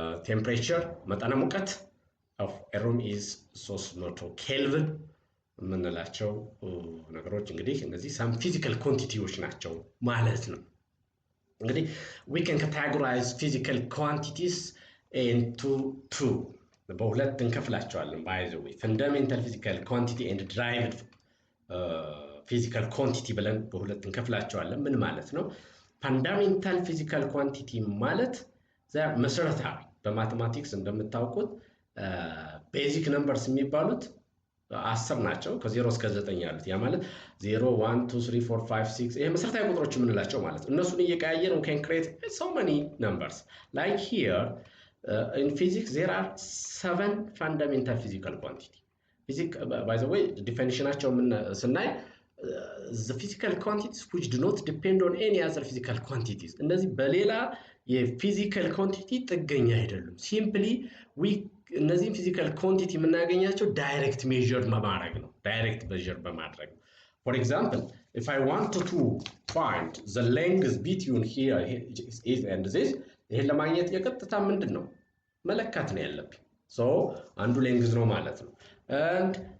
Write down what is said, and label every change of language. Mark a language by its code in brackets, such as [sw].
[en] Temperature [am] መጠነ ሙቀት [en] of a room is 300 Kelvin [am] የምንላቸው ነገሮች እንግዲህ እነዚህ [en] some physical quantities [am] ናቸው ማለት ነው። እንግዲህ [en] we can categorize physical quantities into two. [am] በሁለት እንከፍላቸዋለን [en] by the way, fundamental physical quantity and derived physical quantity [am] ብለን በሁለት እንከፍላቸዋለን። ምን ማለት ነው? [en] fundamental physical quantity [am] ማለት መሰረታዊ በማቴማቲክስ እንደምታውቁት [en] ቤዚክ ነምበርስ [am] የሚባሉት 10 ናቸው ከ0 እስከ 9 ያሉት። ያ ማለት 0 1 2 3 4 5 6 ይሄ መሰረታዊ ቁጥሮች የምንላቸው ማለት ነው። እነሱን እየቀያየርን [en] we can create so many numbers. Like here in physics there are 7 fundamental physical quantity. Physics, by the way, definitionaቸው [am] ምን ስናይ [en] the physical quantities which do not depend on any other physical quantities. [am] እነዚህ በሌላ የፊዚካል ኳንቲቲ ጥገኛ አይደሉም። ሲምፕሊ እነዚህ ፊዚካል ኳንቲቲ የምናገኛቸው [en] ዳይሬክት ሜዠር [am] በማድረግ ነው። ዳይሬክት ሜዠር በማድረግ ነው። [en] For example, if I want to find the length between here and this, [am] ይሄን ለማግኘት የቀጥታ ምንድነው መለካት ነው ያለብኝ። so አንዱ ሌንግዝ ነው ማለት ነው። and